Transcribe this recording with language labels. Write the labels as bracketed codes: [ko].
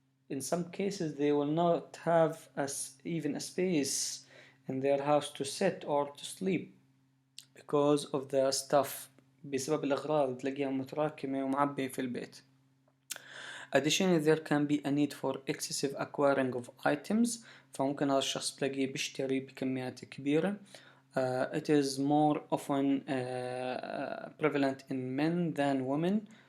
[en] In some cases, they will not have even a space in their house to sit or to sleep because of the stuff. [ar] بسبب الأغراض تلاقيها متراكمة ومعبية في البيت. [en] Additionally, there can be a need for excessive acquiring of items. [ar] فممكن هذا الشخص تلاقيه بيشتري بكميات كبيرة. [en] It is more often prevalent in men than women.